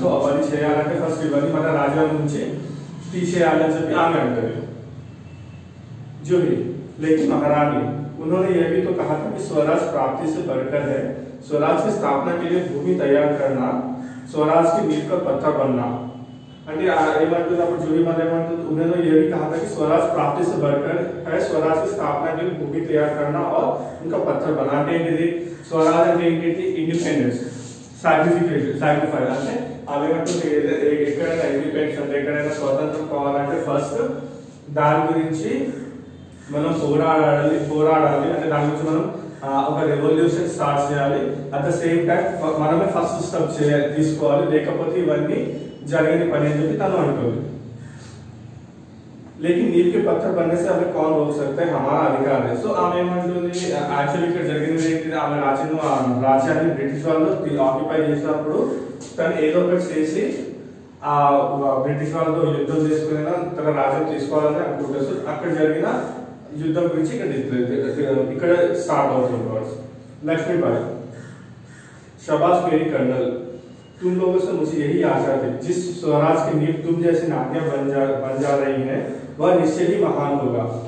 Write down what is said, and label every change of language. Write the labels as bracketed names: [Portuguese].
[Telugu] So అవన్నీ చేయాలంటే first ఇవన్నీ మన రాజ్యం నుంచి తీసేయాలని చెప్పి ఆమె అంటది जूही। [Hindi] लेकिन महारानी, उन्होंने यह भी तो कहा था कि स्वराज प्राप्ति से बढ़कर है, स्वराज की स्थापना के लिए भूमि तैयार करना, स्वराज की नींव का पत्थर बनना। [Telugu] అంటే ఏమంటున్నప్పుడు జూహి మన ఏమంటుంది, [Hindi] उन्होंने यह भी कहा था कि स्वराज प्राप्ति से बढ़कर है, स्वराज की स्थापना के लिए भूमि तैयार करना और उनका पत्थर बना। [Telugu] అంటే ఏంటిది, స్వరాజ్ అంటే ఏంటి, ఇండిపెండెన్స్, సాక్రిఫైస్ అంటే అవి ఏమంటుంది, ఎక్కడైనా ఇండిపెండెన్స్ అంటే ఎక్కడైనా స్వతంత్రం కావాలంటే ఫస్ట్ దాని గురించి మనం పోరాడాలి అంటే దాని గురించి మనం ఒక రెవల్యూషన్ స్టార్ట్ చేయాలి, అట్ ద సేమ్ టైం మనమే ఫస్ట్ స్టెప్ తీసుకోవాలి, లేకపోతే ఇవన్నీ జరగని పని అని చెప్పి తను అంటుంది। [Hindi] लेकिन नींव के पत्थर बनने से हमें कौन रोक सकता है, हमारा अधिकार है। [Telugu] సో ఆమె ఏమంటుంది, యాక్చువల్లీ ఇక్కడ జరిగింది ఏంటి, ఆమె రాజ్యాన్ని బ్రిటిష్ వాళ్ళు ఆక్యుపై చేసినప్పుడు తను ఏదో ఒకటి చేసి ఆ బ్రిటిష్ వాళ్ళతో యుద్ధం చేసుకుని తన రాజ్యం తీసుకోవాలని అనుకుంటారు। సో అక్కడ జరిగిన युद्धम गुరించి ఇక్కడ స్టార్ట్ అవుతుంది వర్డ్స్। [Hindi] लक्ष्मीबाई, शाबाश मेरी कर्नल, तुम लोगों से मुझे यही आशा थी, जिस स्वराज की नींव तुम जैसी नारियां बन जा रही हैं वह निश्चय ही महान होगा।